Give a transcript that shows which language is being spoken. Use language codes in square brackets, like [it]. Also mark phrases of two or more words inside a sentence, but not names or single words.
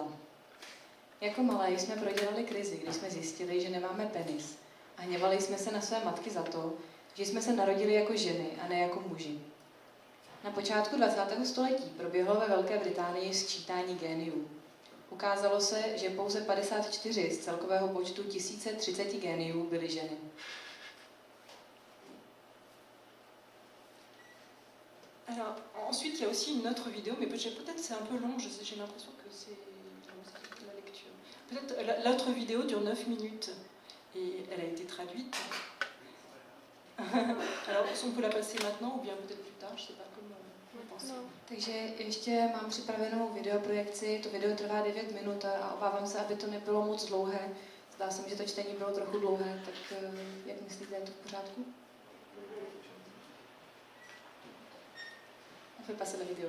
[cs] Jako malé jsme prodělali krizi, když jsme zjistili, že nemáme penis a hněvali jsme se na své matky za to, že jsme se narodili jako ženy a ne jako muži. Na počátku 20. století proběhlo ve Velké Británii sčítání géniů. Ukázalo se, že pouze 54 z celkového počtu 1030 géniů byly ženy. [fr] Alors, ensuite, il y a aussi une autre vidéo, mais peut-être c'est un peu long, j'ai l'impression que c'est la lecture. Peut-être l'autre vidéo dure 9 minutes et elle a été traduite. Alors, on peut la passer maintenant ou bien peut-être plus tard, je ne sais pas comment vous pensez. [cs] Takže ještě mám připravenou videoprojekci, to video trvá 9 minut a obávám se, aby to nebylo moc dlouhé. Zdá se mi, že to čtení bylo trochu dlouhé, tak jak myslíte, je to v pořádku? [fr] On fait passer la vidéo.